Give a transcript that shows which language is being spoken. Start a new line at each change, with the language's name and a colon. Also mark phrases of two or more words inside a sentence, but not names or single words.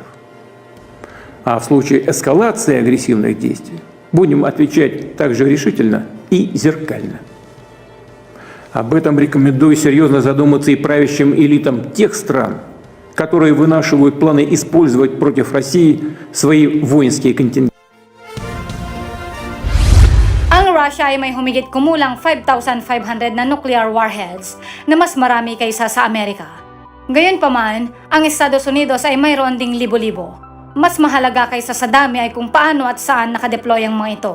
Russian: А в случае эскалации агрессивных действий будем отвечать также решительно и зеркально. Об этом рекомендую серьезно задуматься и правящим элитам тех стран, которые вынашивают планы использовать против России свои воинские контингенты.
Filipino: Ang Russia ay may humigit kumulang 5,500 na
English: nuclear warheads
Filipino: na mas marami kaysa sa Amerika. Gayunpaman, ang Estados Unidos ay mayroon ding libo-libo. Mas mahalaga kaysa sa dami ay kung paano at saan nakadeploy ang mga ito.